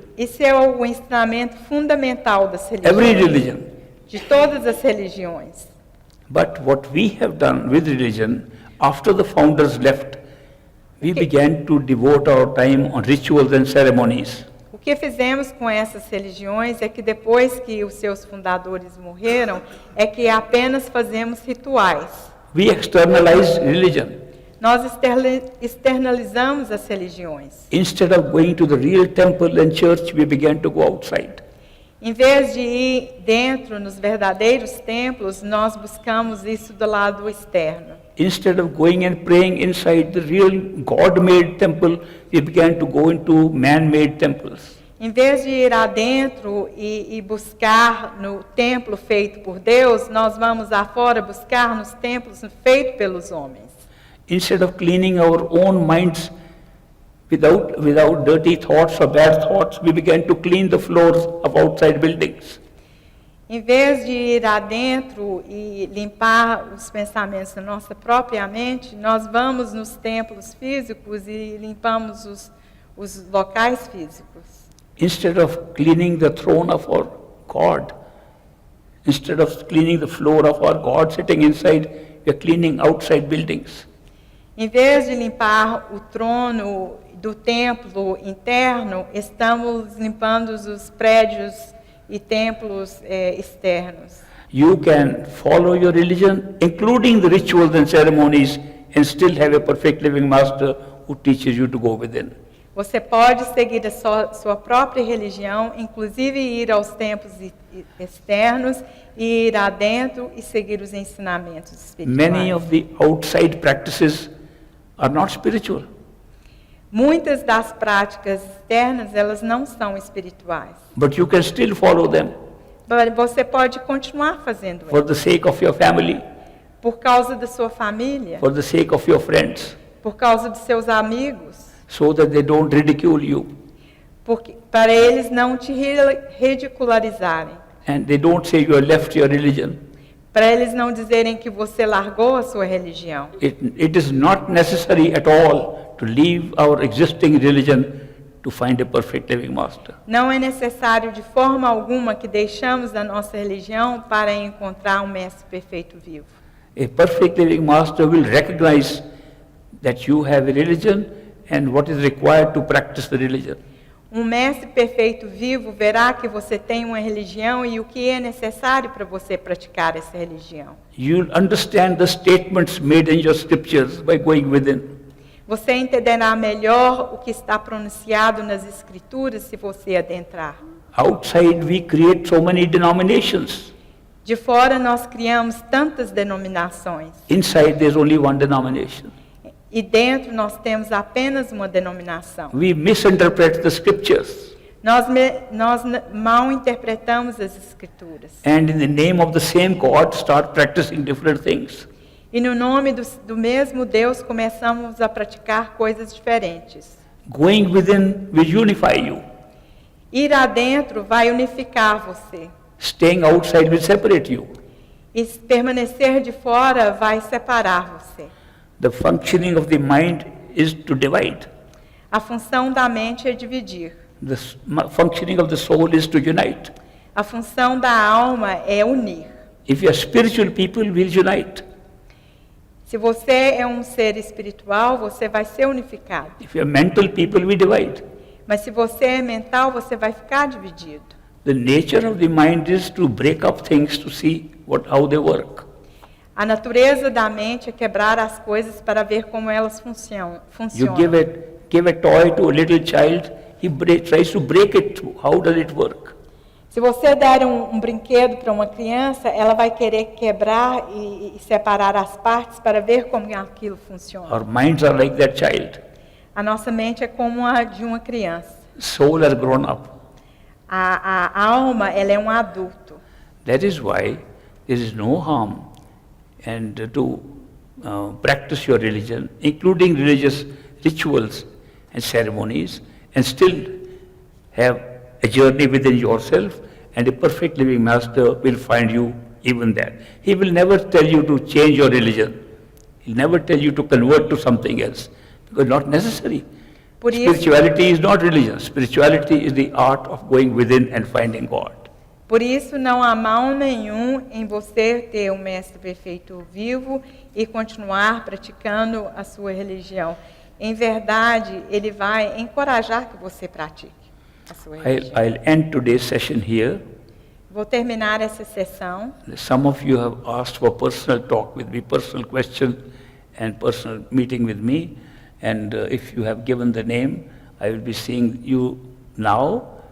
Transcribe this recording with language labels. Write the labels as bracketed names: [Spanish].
[Portuguese] Isso é o ensinamento fundamental das religiões. [English] Every religion. [Portuguese] De todas as religiões. [English] But what we have done with religion, after the founders left, we began to devote our time on rituals and ceremonies. [Portuguese] O que fizemos com essas religiões é que depois que os seus fundadores morreram, é que apenas fazemos rituais. [English] We externalize religion. [Portuguese] Nós externalizamos as religiões. [English] Instead of going to the real temple and church, we began to go outside. [Portuguese] Em vez de ir dentro nos verdadeiros templos, nós buscamos isso do lado externo. [English] Instead of going and praying inside the real God-made temple, we began to go into man-made temples. [Portuguese] Em vez de ir adentro e buscar no templo feito por Deus, nós vamos afora buscar nos templos feitos pelos homens. [English] Instead of cleaning our own minds without dirty thoughts or bad thoughts, we began to clean the floors of outside buildings. [Portuguese] Em vez de ir adentro e limpar os pensamentos da nossa própria mente, nós vamos nos templos físicos e limpamos os locais físicos. [English] Instead of cleaning the throne of our God, instead of cleaning the floor of our God sitting inside, we are cleaning outside buildings. [Portuguese] Em vez de limpar o trono do templo interno, estamos limpando os prédios e templos externos. [English] You can follow your religion, including the rituals and ceremonies, and still have a perfect living master who teaches you to go within. [Portuguese] Você pode seguir a sua própria religião, inclusive ir aos templos externos, e ir adentro e seguir os ensinamentos espirituais. [English] Many of the outside practices are not spiritual. [Portuguese] Muitas das práticas externas, elas não são espirituais. [English] But you can still follow them. [Portuguese] Você pode continuar fazendo [English] for the sake of your family, [Portuguese] por causa da sua família, [English] for the sake of your friends, [Portuguese] por causa dos seus amigos, [English] so that they don't ridicule you, [Portuguese] para eles não te ridicularizarem, [English] And they don't say you have left your religion. [Portuguese] para eles não dizerem que você largou a sua religião. [English] It is not necessary at all to leave our existing religion to find a perfect living master. [Portuguese] Não é necessário de forma alguma que deixamos a nossa religião para encontrar um mestre perfeito vivo. [English] A perfect living master will recognize that you have a religion and what is required to practice the religion. [Portuguese] Um mestre perfeito vivo verá que você tem uma religião e o que é necessário para você praticar essa religião. [English] You'll understand the statements made in your scriptures by going within. [Portuguese] Você entenderá melhor o que está pronunciado nas escrituras se você adentrar. [English] Outside we create so many denominations. [Portuguese] De fora nós criamos tantas denominações. [English] Inside there's only one denomination. [Portuguese] E dentro nós temos apenas uma denominação. [English] We misinterpret the scriptures. [Portuguese] Nós mal interpretamos as escrituras. [English] And in the name of the same God start practicing different things. [Portuguese] E no nome do mesmo Deus começamos a praticar coisas diferentes. [English] Going within will unify you. [Portuguese] Ir adentro vai unificar você. [English] Staying outside will separate you. [Portuguese] E permanecer de fora vai separar você. [English] The functioning of the mind is to divide. [Portuguese] A função da mente é dividir. [English] The functioning of the soul is to unite. [Portuguese] A função da alma é unir. [English] If you are spiritual people, will unite. [Portuguese] Se você é um ser espiritual, você vai ser unificado. [English] If you are mental people, we divide. [Portuguese] Mas se você é mental, você vai ficar dividido. [English] The nature of the mind is to break up things to see how they work. [Portuguese] A natureza da mente é quebrar as coisas para ver como elas funcionam. [English] You give a toy to a little child, he tries to break it through. How does it work? [Portuguese] Se você der um brinquedo para uma criança, ela vai querer quebrar e separar as partes para ver como aquilo funciona. [English] Our minds are like that child. [Portuguese] A nossa mente é como a de uma criança. [English] Soul has grown up. [Portuguese] A alma, ela é um adulto. [English] That is why there is no harm and to practice your religion, including religious rituals and ceremonies, and still have a journey within yourself, and a perfect living master will find you even there. He will never tell you to change your religion. He'll never tell you to convert to something else, because not necessary. Spirituality is not religion. Spirituality is the art of going within and finding God. [Portuguese] Por isso, não há mal nenhum em você ter um mestre perfeito vivo e continuar praticando a sua religião. Em verdade, ele vai encorajar que você pratique a sua religião. [English] I'll end today's session here. [Portuguese] Vou terminar essa sessão. [English] Some of you have asked for personal talk with me, personal question and personal meeting with me. And if you have given the name, I will be seeing you now.